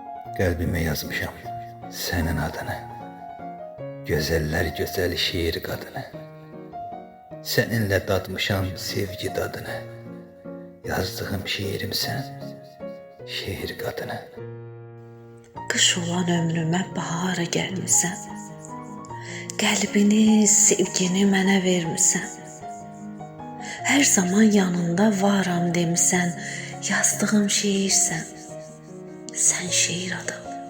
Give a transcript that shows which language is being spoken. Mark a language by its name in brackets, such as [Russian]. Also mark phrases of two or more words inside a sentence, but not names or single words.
[Turkish] Kalbime yazmışam senin adını. Güzeller güzel şiir kadını. Seninle tatmışam sevgi tadını. Yazdığım şiirim sen, şiir kadını. [Azerbaijani] Qış olan ömrümə bahara gəlmisən. Qəlbini, sevgini mənə vermisən. Hər zaman yanında varam demisən. Yazdığım şiirsən. Sən şiir adam.